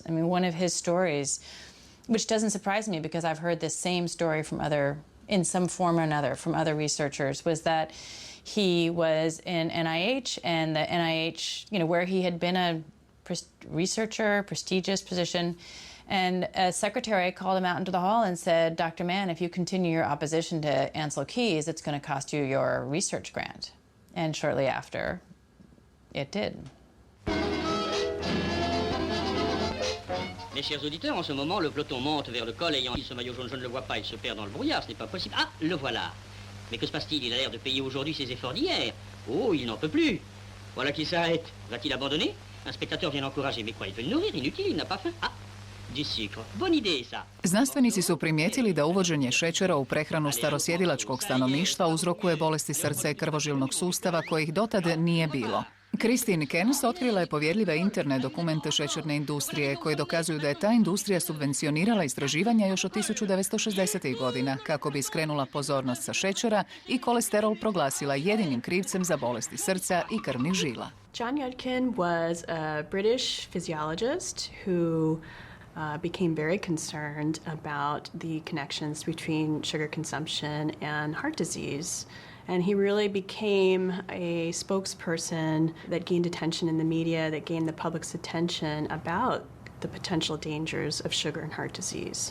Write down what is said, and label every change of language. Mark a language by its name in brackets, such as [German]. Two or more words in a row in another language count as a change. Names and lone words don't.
[English] I mean, one of his stories, which doesn't surprise me because I've heard this same story from in some form or another, from other researchers, was that he was in NIH, and the NIH, where he had been a researcher, prestigious position, and a secretary called him out into the hall and said, Dr. Mann, if you continue your opposition to Ansel Keys, it's going to cost you your research grant. And shortly after, it did. [French] Mes chers auditeurs, en ce moment, le peloton monte vers le col ayant ce maillot jaune, je ne le vois pas, il se perd dans le brouillard, ce n'est pas possible. Ah, le voilà. Mais que se passe-t-il? Il a l'air de payer aujourd'hui ses efforts d'hier. Oh, il n'en peut plus. Voilà qu'il s'arrête. Va-t-il abandonner? Un spectateur vient l'encourager, mais quoi, il veut le nourrir, inutile, il n'a pas faim. Ah, du sucre. Bonne idée, ça. [Croatian] Znanstvenici su primijetili da uvođenje šećera u prehranu starosjedilačkog stanovništva uzrokuje bolesti srca i krvožilnog sustava kojih dotad nije bilo. Christine Kens otkrila je povjerljive interne dokumente šećerne industrije koji dokazuju da je ta industrija subvencionirala istraživanja još od 1960. godina kako bi skrenula pozornost sa šećera i kolesterol proglasila jedinim krivcem za bolesti srca i krvnih žila. [English] John Yudkin was a British physiologist who became very concerned about the connections between sugar consumption and heart disease. And he really became a spokesperson that gained attention in the media, that gained the public's attention about the potential dangers of sugar and heart disease.